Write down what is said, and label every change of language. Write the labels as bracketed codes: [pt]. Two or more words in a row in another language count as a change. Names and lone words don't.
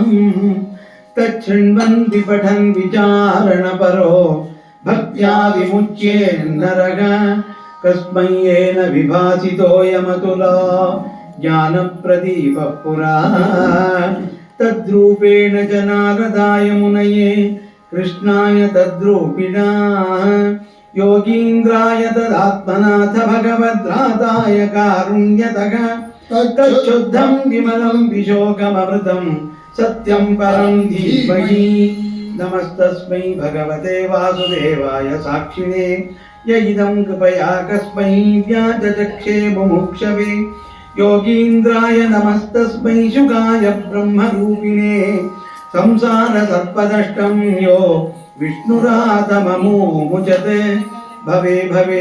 [sa] ತಚ್ಛೃಣ್ವನ್ ವಿಪಠನ್ ವಿಚಾರಣ ಪರೋ ಭಕ್ತ್ಯಾ ವಿಮುಚ್ಯೇ ನರಗ ಕಸ್ಮೈ ಯೇನ ವಿಭಾಸಿತೋಯಮತುಲಾ ಜ್ಞಾನಪ್ರದೀಪಃ ಪುರಾ ತದ್ರೂಪೇಣ ಜನಾರದಾಯ ಮುನಯೇ ಕೃಷ್ಣಾಯ ತದ್ರೂಪಿಣಾ ಯೋಗೀಂದ್ರಾಯ ತದಾತ್ಮನಾಥ ಭಗವದ್ರಾತಾಯ ಕಾರುಣ್ಯತಃ ತಚ್ಚುದ್ಧಂ ವಿಮಲಂ ವಿಶೋಕಮೃತಂ ಸತ್ಯಂ ಪರಂ ಧೀಮಹಿ नमस्तस्मै भगवते वासुदेवाय साक्षिणे य इदं कृपया कस्मै व्याजचक्षे मुमुक्षवे योगीन्द्राय नमस्तस्मै शुकाय ब्रह्मरूपिणे संसारसर्पदष्टं यो विष्णुरातममुमुचत् भवे भवे